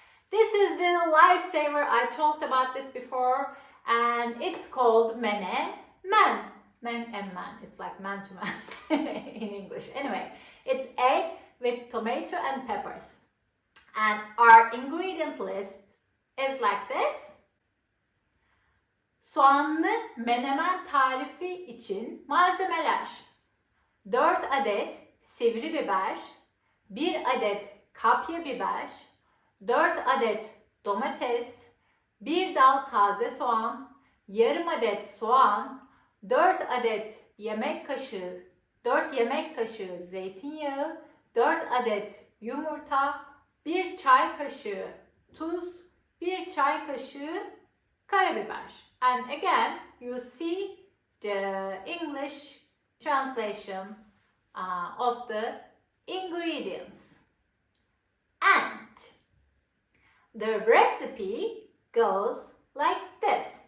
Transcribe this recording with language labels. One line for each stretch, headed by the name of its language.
English: This is the lifesaver. I talked about this before and it's called mene men. Men and man. It's like man to man in English. Anyway, it's egg with tomato and peppers. And our ingredient list is like this.
Turkish: Soğanlı menemen tarifi için malzemeler: 4 adet sivri biber, 1 adet kapya biber, 4 adet domates, 1 dal taze soğan, yarım adet soğan, 4 adet yemek kaşığı, 4 yemek kaşığı zeytinyağı, 4 adet yumurta, 1 çay kaşığı tuz, 1 çay kaşığı karabiber.
English: And again, you see the English translation of the ingredients. And the recipe goes like this.